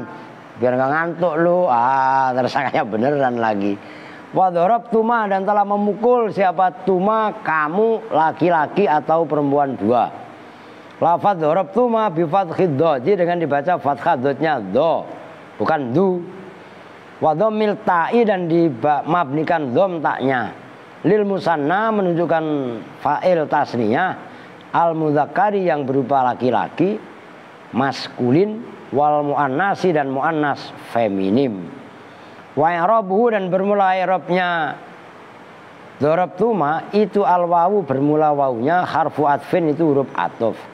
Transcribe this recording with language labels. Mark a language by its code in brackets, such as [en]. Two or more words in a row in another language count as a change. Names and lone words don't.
[id] Biar nggak ngantuk lu, tersangkanya beneran lagi. [ar] وضربتما [id] dan telah memukul siapa tuma, kamu laki-laki atau perempuan dua. Lafadz [ar] ضربتما بفتح الضاد, [id] dengan dibaca fathah dotnya do, bukan du. [ar] وضم التاء [id] dan dimabnikan dhom taknya. [ar] للمثنى [id] menunjukkan fa'il tasniyah, [ar] المذكر [id] yang berupa laki-laki, maskulin, [ar] والمؤنث [id] dan muannas feminim. [ar] وإعرابه [id] dan bermula i'rabnya darabtuma itu [ar] الواو [id] bermula wawunya, [ar] حرف عطف [id] itu huruf atuf.